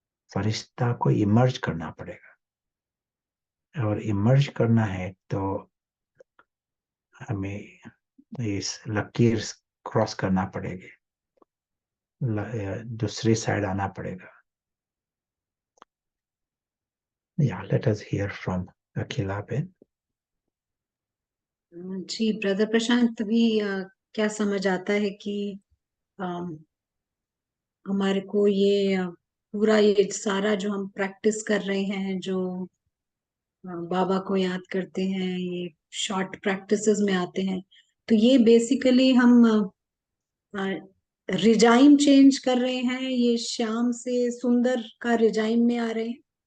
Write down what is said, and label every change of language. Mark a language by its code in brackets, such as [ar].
[hi] फरिश्ता को इमर्ज करना पड़ेगा, और इमर्ज करना है तो हमें इस लकीर क्रॉस करना पड़ेगी, दूसरी साइड आना पड़ेगा। [en] Yeah, let us hear from Akhila Ben. [hi] Ji brother प्रशांत, भी क्या समझ आता है कि अम, हमारे को ये पूरा ये सारा जो हम प्रैक्टिस कर रहे हैं, जो बाबा को याद करते हैं, ये शॉर्ट प्रैक्टिसेस में आते हैं, तो ये बेसिकली हम रिजाइम चेंज कर रहे हैं, ये श्याम से सुंदर का रिजाइम में आ रहे हैं।